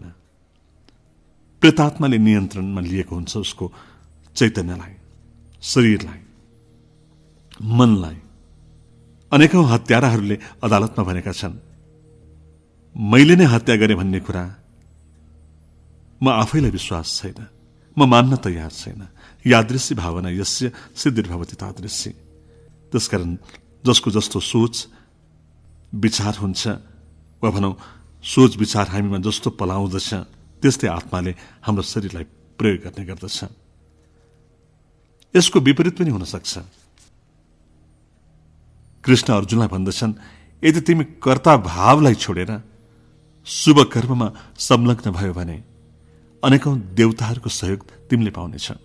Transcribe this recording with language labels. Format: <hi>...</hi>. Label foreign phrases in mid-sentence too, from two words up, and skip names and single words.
<ne>प्रेतात्माले नियन्त्रणमा लिएको हुन्छ उसको चैतन्यलाई, शरीरलाई, मनलाई। अनेकौं हत्याराहरूले अदालतमा भनेका छन्, मैले नै हत्या गरेँ भन्ने कुरा म आफैलाई विश्वास छैन, म मान्न तयार छैन।</ne> <sa>यादृश्य भावना यस्य सिद्धिर्भवति तादृश्य।</sa> <ne>त्यसकारण जसको जस्तो सोच विचार हुन्छ वा भनौँ सोच विचार हामीमा जस्तो पलाउँदछ त्यस्तै आत्माले हाम्रो शरीरलाई प्रयोग गर्ने गर्दछ। यसको विपरीत पनि हुन सक्छ। कृष्ण अर्जुनलाई भन्दछन्, यदि तिमी कर्ता भावलाई छोडेर शुभ कर्ममा संलग्न भयो भने अनेकौं देवताहरूको सहयोग तिमीले पाउनेछ।</ne>